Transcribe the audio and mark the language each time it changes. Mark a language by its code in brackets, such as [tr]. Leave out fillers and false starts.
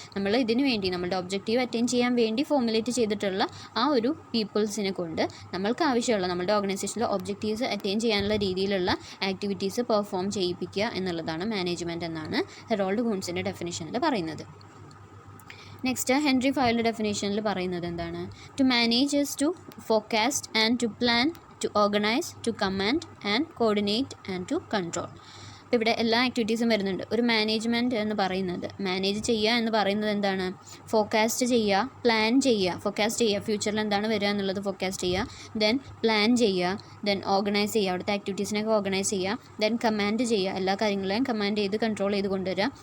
[ml] നമ്മൾ ഇതിനു വേണ്ടി നമ്മളുടെ ഒബ്ജക്റ്റീവ് അറ്റൈൻ ചെയ്യാൻ വേണ്ടി ഫോർമുലേറ്റ് ചെയ്തിട്ടുള്ള ആ ഒരു പീപ്പിൾസിനെ കൊണ്ട് നമ്മൾക്ക് ആവശ്യമുള്ള നമ്മളുടെ ഓർഗനൈസേഷനിലെ ഒബ്ജക്റ്റീവ്സ് അറ്റൈൻ ചെയ്യാനുള്ള രീതിയിലുള്ള ആക്ടിവിറ്റീസ് പെർഫോം ചെയ്യിപ്പിക്കുക എന്നുള്ളതാണ് മാനേജ്മെൻറ്റ് എന്നാണ് ഹെറോൾഡ് കൂൺസിൻ്റെ ഡെഫിനിഷനിൽ പറയുന്നത്. നെക്സ്റ്റ് ഹെൻറി ഫയലിൻ്റെ ഡെഫിനേഷനിൽ പറയുന്നത് എന്താണ്? [en] To manage is to forecast and to plan, to organize, to command and coordinate and to control. [ml] അപ്പോൾ ഇവിടെ എല്ലാ ആക്ടിവിറ്റീസും വരുന്നുണ്ട്. ഒരു മാനേജ്മെൻറ്റ് എന്ന് പറയുന്നത്, മാനേജ് ചെയ്യുക എന്ന് പറയുന്നത് എന്താണ്? ഫോർകാസ്റ്റ് ചെയ്യുക, പ്ലാൻ ചെയ്യുക. ഫോർകാസ്റ്റ് ചെയ്യുക, ഫ്യൂച്ചറിൽ എന്താണ് വരിക എന്നുള്ളത് ഫോർകാസ്റ്റ് ചെയ്യുക. ദെൻ പ്ലാൻ ചെയ്യുക, ദെൻ ഓർഗനൈസ് ചെയ്യുക, അവിടുത്തെ ആക്ടിവിറ്റീസിനൊക്കെ ഓർഗനൈസ് ചെയ്യുക. ദെൻ കമാൻഡ് ചെയ്യുക, എല്ലാ കാര്യങ്ങളെയും കമാൻഡ് ചെയ്ത് കൺട്രോൾ ചെയ്ത് കൊണ്ടുവരിക.